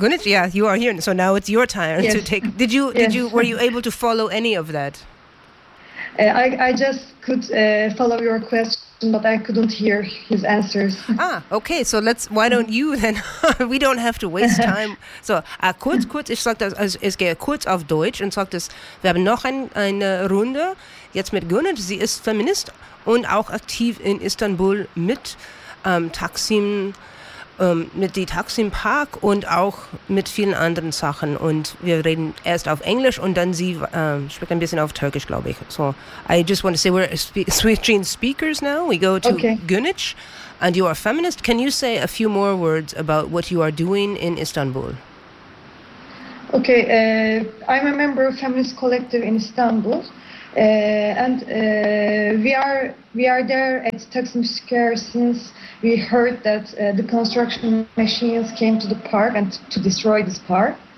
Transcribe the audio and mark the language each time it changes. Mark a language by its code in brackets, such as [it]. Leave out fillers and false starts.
[en] Gunith, yeah, you are here. So now it's your turn to take. Were you able to follow any of that? I just could follow your question, but I couldn't hear his answers. Ah, okay. So let's. Why don't you then? We don't have to waste time. [de] So kurz, ich sage das, es geht kurz auf Deutsch und sage das. Wir haben noch eine Runde jetzt mit Gunith. Sie ist Feminist und auch aktiv in Istanbul mit Taksim. Mit dem Taksim Park und auch mit vielen anderen Sachen. Und wir reden erst auf Englisch und dann sie spricht ein bisschen auf Türkisch, glaube ich. [en] So, I just want to say we're switching speakers now. We go to Gunich, and you are a feminist. Can you say a few more words about what you are doing in Istanbul? Okay, I'm a member of Feminist Collective in Istanbul. And we are there at Taksim Square since we heard that the construction machines came to the park and to destroy this park.